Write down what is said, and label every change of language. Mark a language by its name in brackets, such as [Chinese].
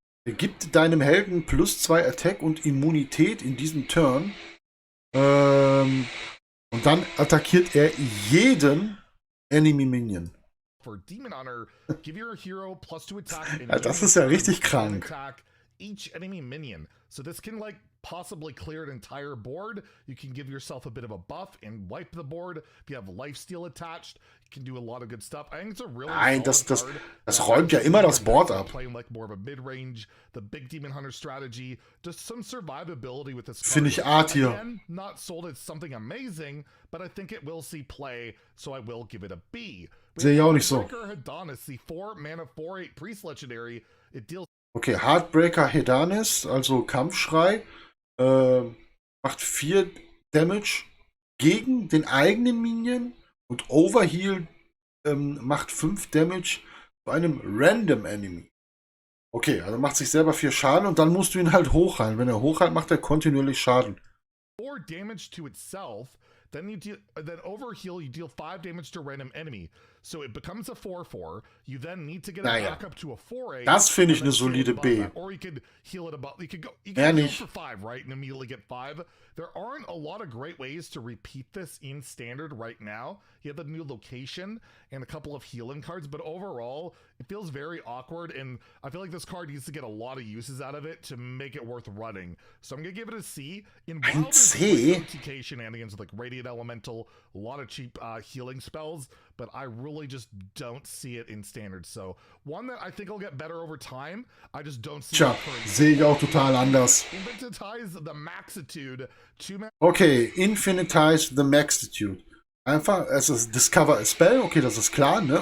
[German] Gibt deinem Helden +2 Attack und Immunität in diesem Turn. Und dann attackiert er jeden Enemy Minion. [English] For Demon Hunter, give your hero +2 attack. [German] Ja, das ist ja richtig krank. [English] Attack each enemy minion. So this can like possibly clear an entire board. You can give yourself a bit of a buff and wipe the board. If you have Lifesteal attached, you can do a lot of good stuff. I think it's a really [German] Nein, das [English] card. [German] räumt ja immer das Board ab. [English] Playing like more of a mid-range, the big Demon Hunter strategy, just some survivability with this card. [German] Finde ich A-Tier. [English] Again, not sold as something amazing, but I think it will see play, so I will give it a B. [German] Sehe ich auch nicht so. [English] Hedonis, the 4 mana 4/8 Priest Legendary. It deals. [German] Okay, Heartbreaker Hedanis, also Kampfschrei, macht 4 Damage gegen den eigenen Minion und Overheal macht 5 Damage bei einem Random Enemy. Okay, also macht sich selber 4 Schaden und dann musst du ihn halt hochheilen. Wenn er hochheilt, macht er kontinuierlich Schaden. [English] 4 damage to itself, then overheal, you deal 5 damage to a random enemy. So it becomes a 4/4. You then need to get it back up to a 4/8. [German] Das finde ich eine solide B. [English] Or you could heal it above. You could [German] Eher [English] heal [German] nicht. [English] for 5, right? And immediately get 5. There aren't a lot of great ways to repeat this in standard right now. You have the new location and a couple of healing cards, but overall, it feels very awkward, and I feel like this card needs to get a lot of uses out of it to make it worth running. So I'm gonna give it a C. In Ein C? TK shenanigans with like Radiant Elemental, a lot of cheap healing spells, but I really just don't see it in standard. So one that I think will get better over time. I just don't see [German] Tja, sehe ich auch total anders. [English] Infinitize the Maxitude. Okay, Infinitize the Maxitude. [German] Einfach, es ist Discover a Spell, okay, das ist klar, ne?